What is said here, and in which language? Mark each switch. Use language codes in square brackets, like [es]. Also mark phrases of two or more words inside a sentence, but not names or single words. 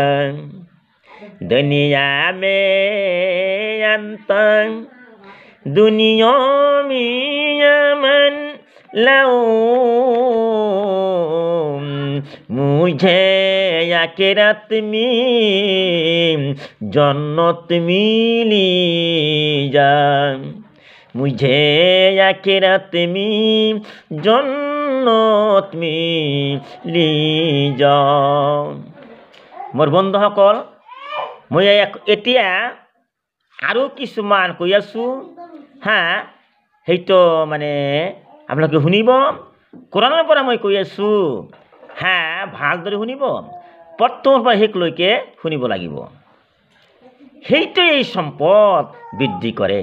[hi] दुनिया में अंतर दुनिया में अमन लाओ, मुझे आखिरत में जन्नत मिली जा, मुझे आखिरत में जन्नत मिली जा। [as] मोर बंधुসকল, মই এতিয়া আৰু কিছুমান কৈ আছো। হ্যাঁ, সেইটো মানে আপোনালোকে শুনিব। কোৰাণৰ পৰা মই কৈ আছো। হ্যাঁ, ভালদৰে শুনিব। প্ৰথমৰ পৰা শেষলৈকে শুনিব লাগিব। সেইটোৱে এই সম্পদ বৃদ্ধি কৰে।